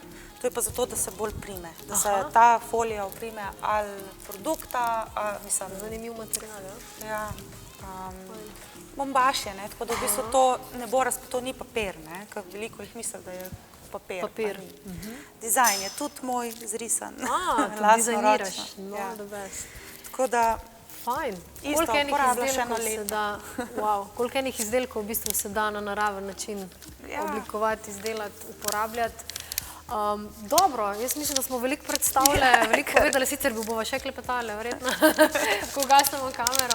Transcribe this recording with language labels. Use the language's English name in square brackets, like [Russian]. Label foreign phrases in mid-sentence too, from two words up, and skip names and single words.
[Slovenian] To je pa zato, da se bolj prime, da se ta folija oprime ali produkta, mislim. Zanimiv material, ja? Ja. Bombaž je, ne, tako da v bistvu to ne bo to ni papir, ne, ker veliko jih misli, da je papir. Papir. Dizajn je tudi moj zrisan. To dizajniraš, [English] no, the best. [Slovenian] Tako da Fajn. Isto, uporabljam še eno leto. Koliko enih izdelkov v bistvu se da na naraven način oblikovati, izdelati, uporabljati. Dobro, jaz mislim, da smo veliko predstavljali, veliko povedali, sicer bi bova še klepetali, verjetno, ko gasnemo kamero.